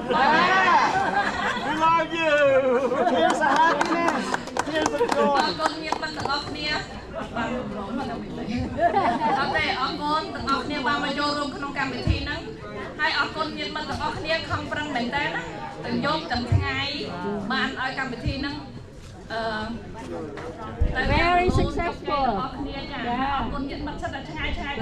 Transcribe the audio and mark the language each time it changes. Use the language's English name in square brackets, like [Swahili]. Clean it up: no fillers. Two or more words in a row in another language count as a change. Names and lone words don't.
[English] We love you. Here's a happiness. Here's a joy. [Khmer] អរគុណញាតិមិត្តទាំងអស់គ្នាបានរំលងមកដល់វិញអត់ទេអរគុណទាំងអស់គ្នាបានមកចូលរួមក្នុងកម្មវិធីហ្នឹងហើយអរគុណញាតិមិត្តទាំងអស់គ្នាខំប្រឹងមែនតើណាទាំងយប់ទាំងថ្ងៃបានឲ្យកម្មវិធីហ្នឹង [English] very successful [Khmer] អរគ្នាចាអរគុណញាតិមិត្តសិតតែឆ្ងាយទាំង